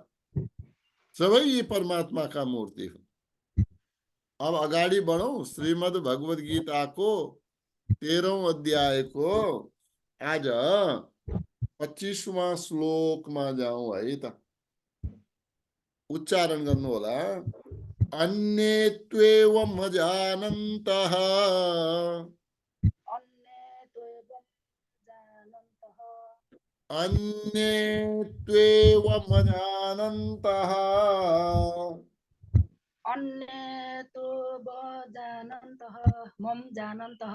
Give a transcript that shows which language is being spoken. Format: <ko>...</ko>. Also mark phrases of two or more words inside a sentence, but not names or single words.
<ne>सबै यी परमात्माका मूर्ति हुन्। अब अगाडि बढौं। श्रीमद् भगवत गीताको 13औं अध्यायको आज 25वां श्लोकमा जाउँ है त। उच्चारण गर्नु होला।</ne> <sa>अन्ये त्वेवमजानन्तः अन्ये त्वेवमजानन्तः अन्ये तु जानन्तः मम जानन्तः</sa>